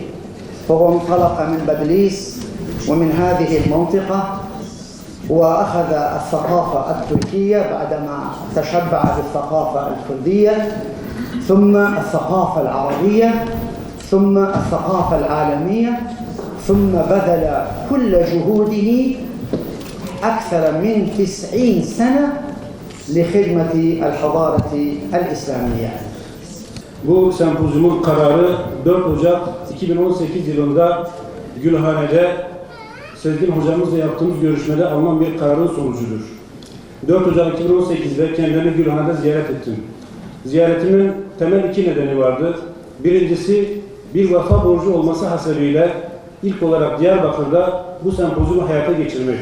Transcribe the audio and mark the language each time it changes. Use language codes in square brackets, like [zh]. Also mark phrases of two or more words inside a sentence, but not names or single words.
[ar] فهو انطلق من بابليس ومن هذه المنطقة وأخذ الثقافة التركية بعدما تشبع بالثقافة الكردية، ثم الثقافة العربية، ثم الثقافة العالمية، ثم بذل كل جهوده أكثر من 90 سنة لخدمة الحضارة الإسلامية. [tr] Bu sempozyumun kararı 4 Ocak 2018 yılında Gülhane'de Sezgin hocamızla yaptığımız görüşmede alınan bir kararın sonucudur. 4 Ocak 2018'de kendilerini Gülhane'de ziyaret ettim. Ziyaretimin temel iki nedeni vardı. Birincisi, bir vefa borcu olması hasebiyle ilk olarak Diyarbakır'da bu sempozyumu hayata geçirmek.